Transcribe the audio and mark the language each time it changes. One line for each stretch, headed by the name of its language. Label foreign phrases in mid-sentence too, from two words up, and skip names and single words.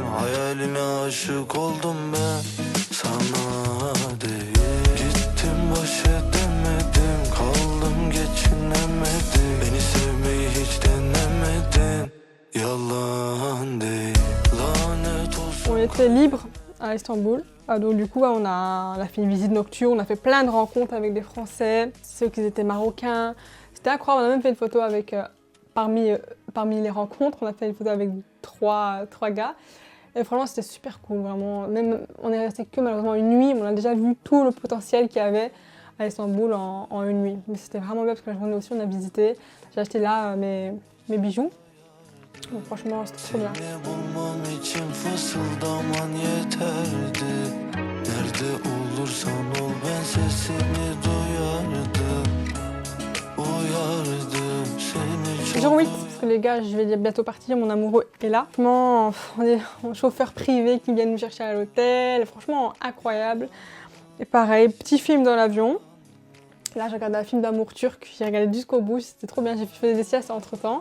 Turkish: Hayaline aşık oldum ben, sana değil. Gittim baş edemedim, kaldım geçinemedim. Beni sevmeyi hiç denemedin, yalan değil. Lanet olsun.
French: On était libre à Istanbul. Donc du coup, on a fait une visite nocturne, on a fait plein de rencontres avec des Français, ceux qui étaient marocains. C'était incroyable, on a même fait une photo avec, parmi les rencontres, on a fait une photo avec trois gars. Et franchement, c'était super cool, vraiment. Même, on est resté que malheureusement une nuit, mais on a déjà vu tout le potentiel qu'il y avait à Istanbul en une nuit. Mais c'était vraiment bien parce que la journée aussi, on a visité. J'ai acheté là mes bijoux. Donc, franchement, c'était trop bien.
Turkish: Seni bulmam için fısıldaman yeterdi. Nerede Nerede olursan ol ben sesini duyardım. Uyardım seni
French: Jour çok 8, parce que les gars, je vais bientôt partir, mon amoureux est là. Franchement, on est en chauffeur privé qui vient nous chercher à l'hôtel. Franchement, incroyable. Et pareil, petit film dans l'avion. Là, j'ai regardé un film d'amour turc, j'ai regardé jusqu'au bout, c'était trop bien, j'ai fait des siestes entre-temps.